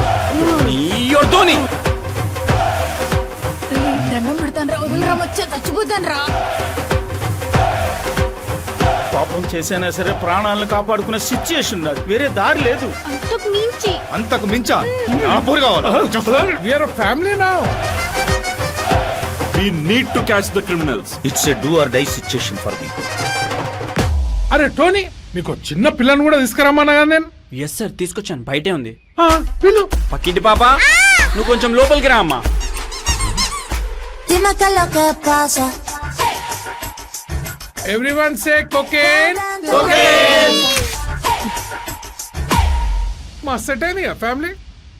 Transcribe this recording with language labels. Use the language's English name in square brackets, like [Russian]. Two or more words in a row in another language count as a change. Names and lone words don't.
[Telugu] దండం పెడతాను రా, వదిలిరా, వచ్చే చచ్చిపోతాను రా. పాపం చేసైనా సరే ప్రాణాలను కాపాడుకునే సిచ్యుయేషన్ నాకు. వేరే దారి లేదు. అంతకు మించా నా పోరు కావాలా? [English] We are a family now. We need to catch the criminals. it's a do or die situation for me. [Telugu] అరే టోనీ, మీకు చిన్న పిల్లని కూడా తీసుకురమ్మన్నా కదా నేను. ఎస్ సార్, తీసుకొచ్చాను, బయటే ఉంది. పిల్లు పక్కింటి పాప, నువ్వు కొంచెం లోపలికి రా అమ్మా. [Spanish] Dime qué es lo que pasa. [English] everyone say cocaine. [Telugu] మా సెట్ అయింది ఫ్యామిలీ.